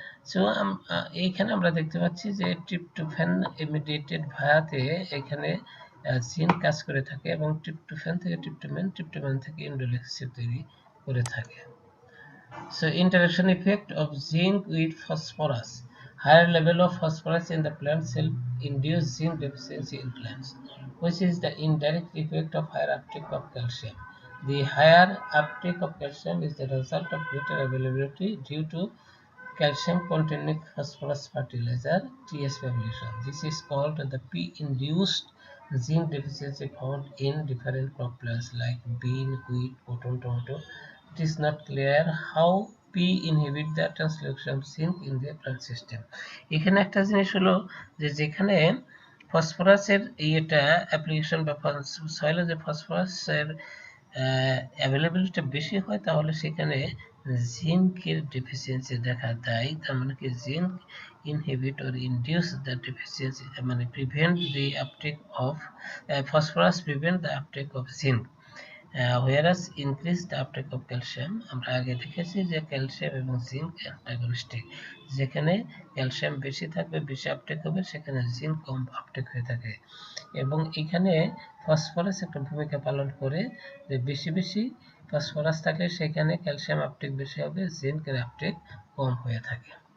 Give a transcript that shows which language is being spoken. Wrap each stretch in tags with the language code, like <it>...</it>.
<bn>So এখানে আমরা দেখতে পাচ্ছি যে ট্রিপ্টোফ্যান ইমিডিয়েটেড ভায়াতে এখানে জিন কাজ করে থাকে এবং ট্রিপ্টোফ্যান থেকে ট্রিপ্টোমাইন থেকে ইন্ডোলিক অ্যাসিড তৈরি করে থাকে।</bn> <en>So interaction effect of zinc with phosphorus. Higher level of phosphorus in the plant cell induce zinc deficiency in plants, which is the indirect effect of higher uptake of calcium. The higher uptake of calcium is the result of greater availability due to calcium-containing phosphorus fertilizer (TS population). This is called the P-induced zinc deficiency found in different crop plants like bean, wheat, cotton, tomato. It is not clear how P inhibit the translocation of zinc in the plant system.</en> <bn>এখানে একটা জিনিস হলো যে যেখানে ফসফরাসের ইয়েটা application বা সয়েলে যে ফসফরাসের availability বেশি হয় তাহলে সেখানে জিঙ্কের ডেফিসিয়েন্সি দেখা দেয়। তার মানে কি zinc</bn> <en>inhibit or induce the deficiency, মানে prevent the uptake of phosphorus, prevent the uptake of zinc. Whereas increase the uptake of calcium,</en> <bn>আমরা আগে দেখেছি যে ক্যালসিয়াম এবং জিঙ্ক অ্যান্টাগনিস্টিক, যেখানে ক্যালসিয়াম বেশি থাকবে বেশি আপটেক হবে, সেখানে জিঙ্ক কম আপটেক হয়ে থাকে। এবং এখানে ফসফরাস একটা ভূমিকা পালন করে, যে বেশি ফসফরাস থাকলে সেখানে ক্যালসিয়াম আপটেক বেশি হবে, জিঙ্কের আপটেক কম হয়ে থাকে।</bn>